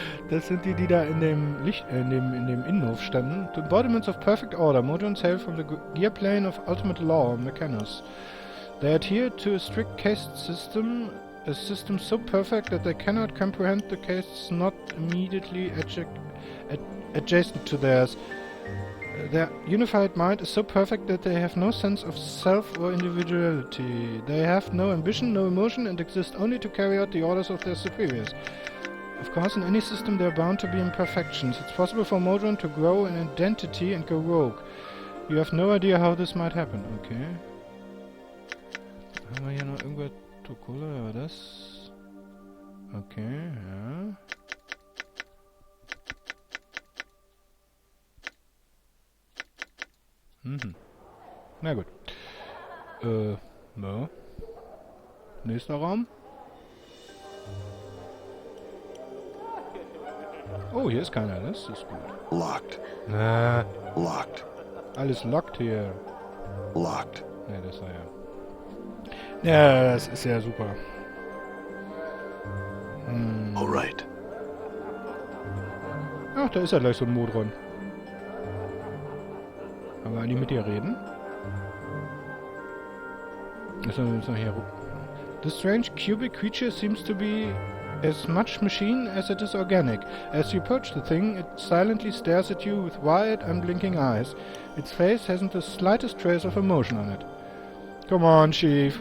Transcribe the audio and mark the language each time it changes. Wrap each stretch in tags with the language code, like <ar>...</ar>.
<de>Das sind die da in dem in dem Innenhof standen.</de> <en>The embodiments of perfect order. Modrons hail from the gear plane of ultimate law, Mechanos. They adhere to a strict caste system, a system so perfect that they cannot comprehend the castes not immediately adjacent to theirs. Their unified mind is so perfect that they have no sense of self or individuality. They have no ambition, no emotion, and exist only to carry out the orders of their superiors. Of course, in any system there are bound to be imperfections. It's possible for Modron to grow in identity and go rogue. You have no idea how this might happen. Okay.</en> <de>Haben wir hier noch irgendwas? Tokola, war das? Okay, ja. Na gut.</de> <en>No.</en> <de>Nächster Raum. Oh, hier ist keiner, das ist gut.</de> <en>Locked. Locked.</en> <de>Alles locked hier.</de> <en>Locked.</en> <de>Ja, das war ja... Ja, das ist ja super.</de> <en>Alright.</en> <de>Ach, da ist ja gleich so ein Modron. Können wir eigentlich mit dir reden? Müssen wir hier...</de> <en>This strange cubic creature seems to be as much machine as it is organic. As you approach the thing, it silently stares at you with wide, unblinking eyes. Its face hasn't the slightest trace of emotion on it. Come on, Chief.</en>